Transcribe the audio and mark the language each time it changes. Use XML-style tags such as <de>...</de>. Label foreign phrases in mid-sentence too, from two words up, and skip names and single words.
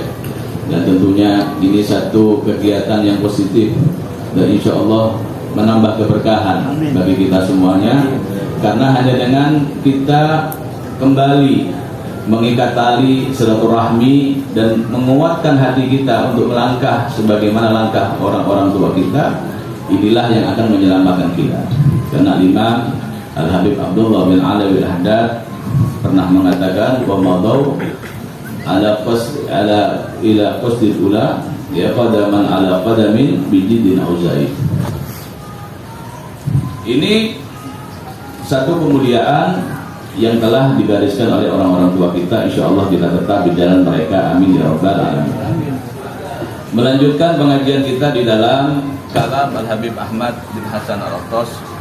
<id>Dan tentunya ini satu kegiatan yang positif dan</id> <ar>إن شاء الله</ar> <id>menambah keberkahan bagi kita semuanya, karena hanya dengan kita kembali mengikat tali silaturahmi dan menguatkan hati kita untuk melangkah sebagaimana langkah orang-orang tua kita, inilah yang akan menyelamatkan kita. Karena Imam Al-Habib Abdullah bin Alawi Al-Haddad pernah mengatakan,</id> <ar>ومضوا على إلى قصد العلا يا قدما على قدم بجد أوزعي.</ar> <id>Ini satu kemuliaan yang telah digariskan oleh orang-orang tua kita.</id> <ar>إن شاء الله</ar> <id>kita tetap di jalan mereka.</id> <ar>آمين يا رب العالمين.</ar> <id>Melanjutkan pengajian kita di dalam kalam Al-Habib Ahmad bin Hasan Al-Attas.</id>